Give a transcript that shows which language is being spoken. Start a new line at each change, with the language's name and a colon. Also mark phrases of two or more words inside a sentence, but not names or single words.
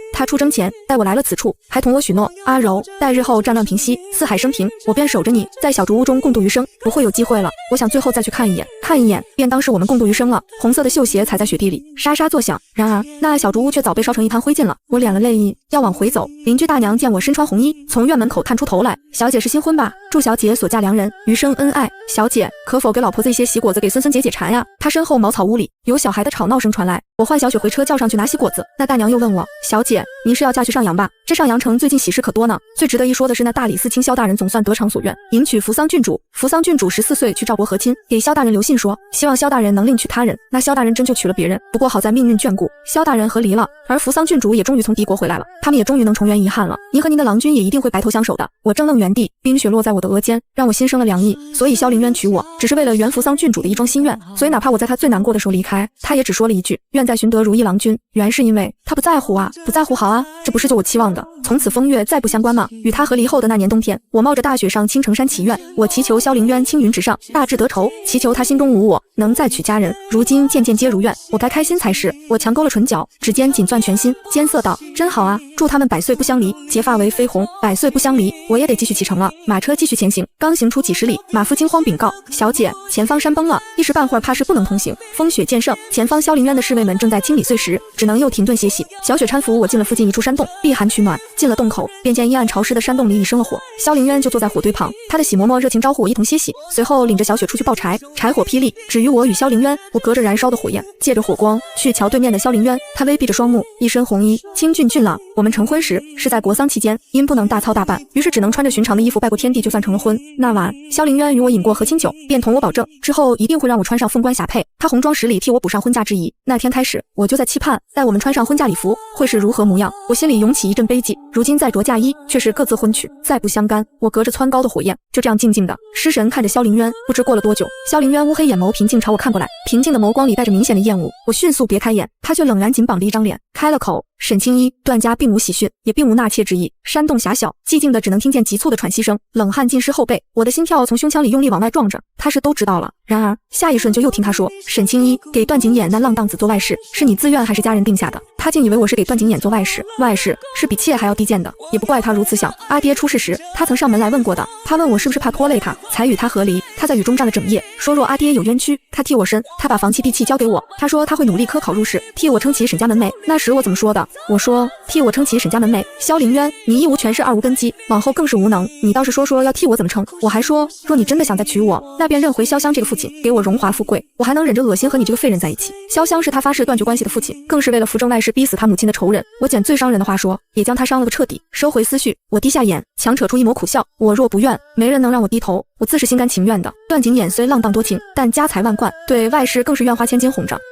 Chinese: 他出征前帶我來了此處，還同我許諾：阿柔，待日後戰亂平息，四海升平，我便守着你，在小竹屋中共度餘生。不會有機會了，我想最後再去看一眼。看一眼便當是我們共度餘生了。紅色的繡鞋踩在雪地裡沙沙作響，然而那小竹屋卻早被燒成一灘灰燼了。我敛了淚意，要往回走，鄰居大娘見我身穿紅衣，從院門口探出頭來：“ 小姐是新婚吧？祝小姐所嫁良人余生恩愛。小姐可否給老婆子一些喜果子給孙孙解解饞呀？” 她身後茅草屋裡有小孩的吵鬧聲傳來，我喚小雪回車叫上去拿喜果子。那大娘又問我：“小姐，您是要嫁去上陽吧？這上陽城最近喜事可多呢。最值得一說的是那大理寺卿蕭大人總算得償所願，迎娶扶桑郡主。扶桑郡主14歲去趙國和親，給蕭大人留信說，希望蕭大人能另娶他人。那蕭大人真就娶了別人，不過好在命運眷顧，蕭大人和離了，而扶桑郡主也終於從敵國回來了，他們也終於能重圓遺憾了。您和您的郎君也一定會白頭相守的。”我怔愣原地，冰雪落在我的額間，讓我心生了涼意。所以蕭凌淵娶我，只是為了圓扶桑郡主的一樁心願。所以哪怕我在他最難過的時候離開，他也只說了一句：“願再尋得如意郎君。” 原是因為他不在乎啊，不在乎好啊，這不是就我期望的，從此風月再不相關嗎？與他和離後的那年冬天，我冒着大雪上青城山祈願，我祈求蕭凌淵青雲直上，大志得酬，祈求他心中無我，能再娶佳人。如今件件皆如願，我該開心才是。我強勾了唇角，指尖緊攥拳心，艱澀道：“真好啊，祝他們百歲不相離，結髮為飛鴻。百歲不相離，我也得繼續啟程了。”馬車繼續前行，剛行出幾十里，馬夫驚慌稟告：“小姐，前方山崩了，一時半會兒怕是不能通行。風雪漸盛，前方蕭凌淵的侍衛們正在清理碎石，只能又停頓歇息。” 小雪搀扶我進了附近一處山洞，避寒取暖。進了洞口，便見陰暗潮濕的山洞裡已生了火，蕭凌淵就坐在火堆旁，他的喜嬷嬷熱情招呼我一同歇息，隨後領着小雪出去抱柴，柴火霹靂，只於我與蕭凌淵。我隔着燃燒的火焰，借着火光去瞧對面的蕭凌淵，他微閉着雙目，一身紅衣，清俊俊朗。我們成婚時是在國丧期間，因不能大操大辦，於是只能穿着寻常的衣服拜過天地，就算成了婚。那晚，蕭凌淵與我飲過和親酒，便同我保證，之後一定會讓我穿上鳳冠霞帔，他紅妝十里替我補上婚嫁之儀。那天開始，我就在期盼，待我們穿上婚嫁禮服，會是如何模樣。我心裡湧起一陣悲寂，如今再着嫁衣，卻是各自婚娶，再不相干。我隔着蹿高的火焰，就這樣靜靜的失神看着蕭凌淵。不知過了多久，蕭凌淵烏黑眼眸平靜朝我看過來，平靜的眸光裡帶着明顯的厭惡。我迅速別開眼，他卻冷然緊綁着一張臉，開了口：“沈青衣，段家並無喜訊，也並無納妾之意。” 山洞狹小，寂靜的只能聽見急促的喘息聲，冷汗浸濕後背，我的心跳從胸腔裡用力往外撞着。他是都知道了，然而下一瞬就又聽他說：“沈青衣，給段景琰那浪蕩子做外室，是你自願還是家人定下的？” 他竟以為我是給段景琰做外室，外室是比妾還要低賤的，也不怪他如此想。阿爹出事時，他曾上門來問過的，他問我是不是怕拖累他，才與他和離。他在雨中站了整夜，說若阿爹有冤屈，他替我申。他把房契地契交給我，他說他會努力科考入仕，替我撐起沈家門楣。那時我怎麼說的？我說替我撐起沈家門楣。蕭凌淵，你一无權勢，二无根基，往後更是無能。你倒是說要替我怎麼撐。我還說，若你真的想再娶我，那便認回瀟湘這個父親，給我榮華富貴，我還能忍着惡心和你這個廢人在一起。瀟湘是他發誓斷絕關係的父親，更是為了扶正外室逼死他母親的仇人。我撿最傷人的話說，也將他傷了個徹底。收回思緒，我低下眼，強扯出一抹苦笑。我若不願，沒人能讓我低頭，我自是心甘情願的。段景琰雖浪蕩多情，但家財萬貫，對外室更是願花千金哄着。